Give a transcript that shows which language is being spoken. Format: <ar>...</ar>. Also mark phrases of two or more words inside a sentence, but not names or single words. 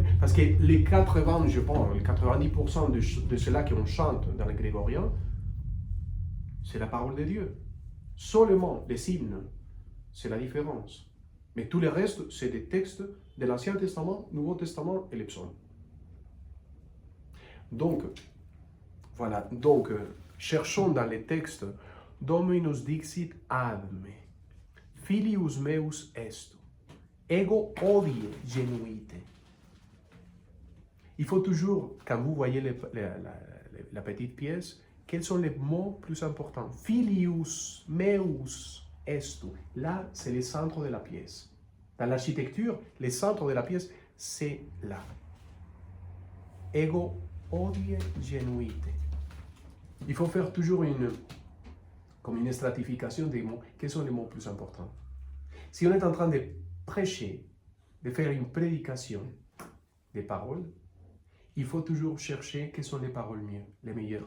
<fr>Parce que les 80, je pense, les 90% de cela qu'on chante dans les grégoriens, c'est la parole de Dieu. Seulement les hymnes, c'est la différence. Mais tout le reste, c'est des textes de l'Ancien Testament, Nouveau Testament et les psaumes. Donc, voilà. Donc, cherchons dans les textes</fr> <la>Dominus dixit ad me. Filius meus est, ego odie genuite.</la> <fr>Il faut toujours, quand vous voyez la petite pièce, quels sont les mots plus importants?</fr> <la>Filius meus est.</la> <fr>Là, c'est le centre de la pièce. Dans l'architecture, le centre de la pièce, c'est là.</fr> <la>Ego odie genuite.</la> <fr>Il faut faire toujours comme une stratification des mots. Quels sont les mots plus importants? Si on est en train de prêcher, de faire une prédication des paroles, il faut toujours chercher quelles sont les paroles les meilleures.</fr>